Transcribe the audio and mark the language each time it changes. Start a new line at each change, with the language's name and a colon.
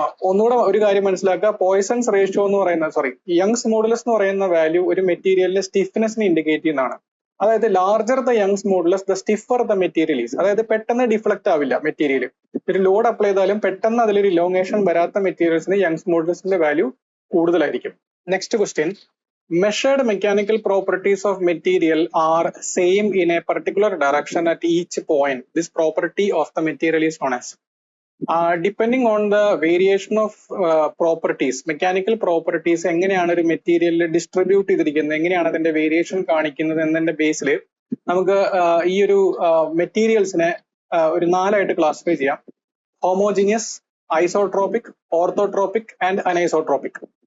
Malayalam: ഒന്നുകൂടെ ഒരു കാര്യം മനസ്സിലാക്കുക, പോയ്സൺസ് റേഷ്യോ എന്ന് പറയുന്ന യങ്സ് മോഡുലസ് എന്ന് പറയുന്ന വാല്യൂ ഒരു മെറ്റീരിയലിന്റെ സ്റ്റിഫ്നെസ്സിനെ ഇൻഡിക്കേറ്റ് ചെയ്യുന്നതാണ്. അതായത്
English: Larger the Young's modulus the stiffer the material is.
Malayalam: അതായത് പെട്ടെന്ന് ഡിഫ്ലക്ട് ആവില്ല മെറ്റീരിയൽ. ഒരു ലോഡ് അപ്ലൈ ചെയ്താലും പെട്ടെന്ന് അതിലൊരു ഇലോങ്ങേഷൻ വരാത്ത മെറ്റീരിയൽസിന് യങ്സ് മോഡുലസിന്റെ വാല്യൂ കൂടുതലായിരിക്കും.
English: Next question, measured mechanical properties of material are same in a particular direction at each point. This property of the material is known as. Depending on the variation of properties, mechanical properties
Malayalam: എങ്ങനെയാണ് ഒരു മെറ്റീരിയലിൽ distribute ചെയ്തിരിക്കുന്നത്, എങ്ങനെയാണ് അതിന്റെ variation കാണിക്കുന്നത് എന്നതിന്റെ ബേസിൽ നമുക്ക് ഈ ഒരു മെറ്റീരിയൽസിനെ ഒരു 4 ആയിട്ട് ക്ലാസിഫൈ ചെയ്യാം.
English: Homogeneous, isotropic, orthotropic and anisotropic.